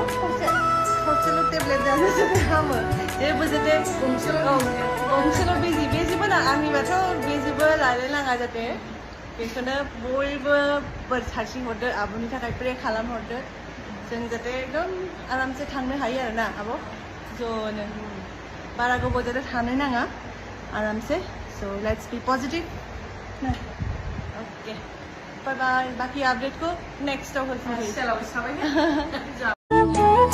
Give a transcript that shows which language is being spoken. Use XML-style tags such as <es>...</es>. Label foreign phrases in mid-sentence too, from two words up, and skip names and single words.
<brx>खरसेल' टेब्लेट जानो जाहाथे हामो जेबो जाहाथे गंसेल' बिजिबो ना आंनिबाथ' बिजिबो लालाय नाङा जाहाथे बेखौनो बयबो बोर सारस्रि हरदो आब'नि थाखाय प्रे खालामहरदो जों जाहाथे एकदम आरामसे थांनो हायो आरोना आब' ज'नो बारा गोबाव जाहाथे थानो नाङा आरामसे</brx> <en>so let's be positive okay bye bye</en> <hi>बाकी अपडेट को नेक्स्ट होती है</hi>